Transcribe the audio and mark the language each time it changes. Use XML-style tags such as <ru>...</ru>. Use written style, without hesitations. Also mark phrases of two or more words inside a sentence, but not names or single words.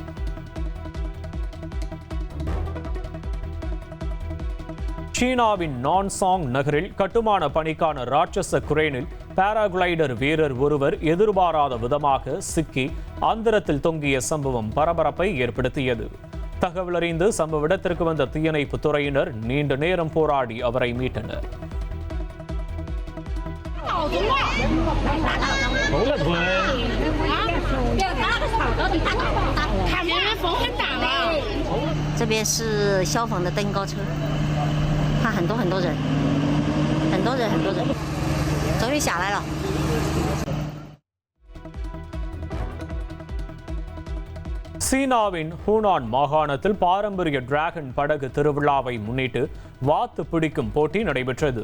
<ta>சீனாவின் நான்சாங் நகரில் கட்டுமான பணிக்கான ராட்சச குரேனில் பாராகிளைடர் வீரர் ஒருவர் எதிர்பாராத விதமாக சிக்கி அந்தரத்தில் தொங்கிய சம்பவம் பரபரப்பை ஏற்படுத்தியது. தகவல் அறிந்து சம்பவ இடத்திற்கு வந்த தீயணைப்பு துறையினர் நீண்ட நேரம் போராடி அவரை மீட்டனர்.</ta> <zh>这边是消防的登高车，看很多人，终于下来了。</zh> <ta>சீனாவின் ஹூனான் மாகாணத்தில் பாரம்பரிய டிராகன் படகு திருவிழாவை முன்னிட்டு வாத்து பிடிக்கும் போட்டி நடைபெற்றது.</ta>